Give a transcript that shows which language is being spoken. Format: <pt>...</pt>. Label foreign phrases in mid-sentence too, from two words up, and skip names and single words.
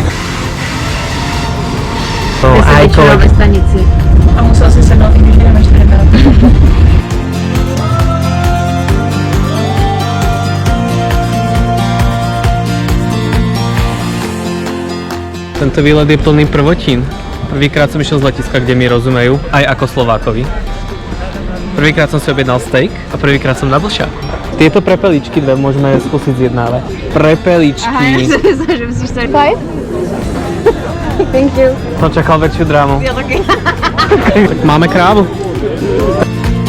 <cs>Ve stanici. A musel si sednout, i když jdeme 4 minuty.</cs> <sk>Tento výlet je plný prvotín. Prvýkrát som išiel z letiska, kde mi rozumejú, aj ako Slovákovi. Prvýkrát som si objednal steak a prvýkrát som na blšáku. Tieto prepeličky dve môžeme skúsiť zjednávať. Prepeličky. Aha,</sk> <cs>já jsem myslela, že musíš tady.</cs> <en>Five? Thank you.</en> <sk>Som čakal väčšiu drámu.</sk> <cs>Já taky.</cs> <sk>Tak máme krávu.</sk>